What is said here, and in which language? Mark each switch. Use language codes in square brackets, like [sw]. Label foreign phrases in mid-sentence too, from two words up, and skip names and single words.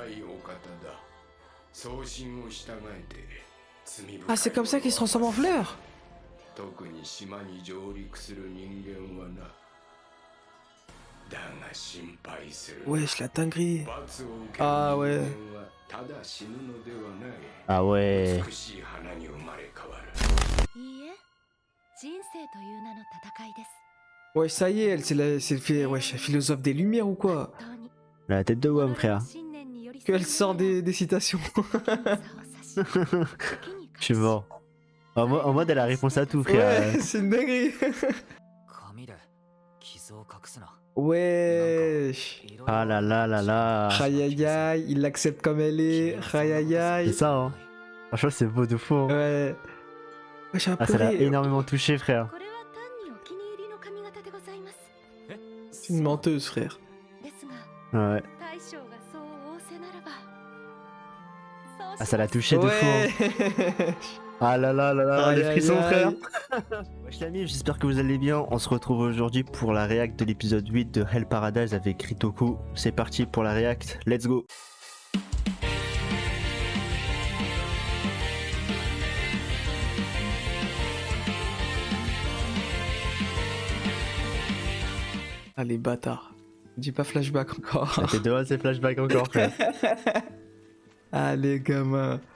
[fr] Ah, c'est comme ça qu'il se transforme en fleur. Wesh, la dinguerie. Ah ouais. Ah ouais. [ja] いいえ、人生という名の戦いです。 [fr] Ouais, ça y est, elle, wesh, la philosophe des lumières ou quoi? [ja] 本当に [fr] La tête de Wam, frère. [ja] 信念に寄り添 [fr] Qu'elle sort des citations. Je suis mort. En mode, elle a réponse à tout, frère. Ouais, c'est une dinguerie. Wesh. Ah là là là là. Aïe aïe aïe, il l'accepte comme elle est. Aïe aïe C'est aïe. ça, hein. Franchement, c'est beau de fou. Hein. Ouais. Wesh, un Ah, ça l'a pleurer. énormément touché, frère. [ja] これは単にお気に入りの髪型でございます。 [fr] C'est une menteuse, frère. [ja] ですが、 [fr] Ouais. [ja] 大将がそう仰せならば。 [fr] Ah, ça l'a touché de fou. Ouais. Hein. Ah là là là là, Aïe, les frissons, aïe, frère. aïe. Wesh les amis, j'espère que vous allez bien. On se retrouve aujourd'hui pour la réact de l'épisode 8 de Hell Paradise avec Ritoku. C'est parti pour la réact, [en] let's go. [fr] Ah, les bâtards. Dis pas flashback encore. Ah, t'es devant ces flashbacks encore, frère. Ah, les gamins.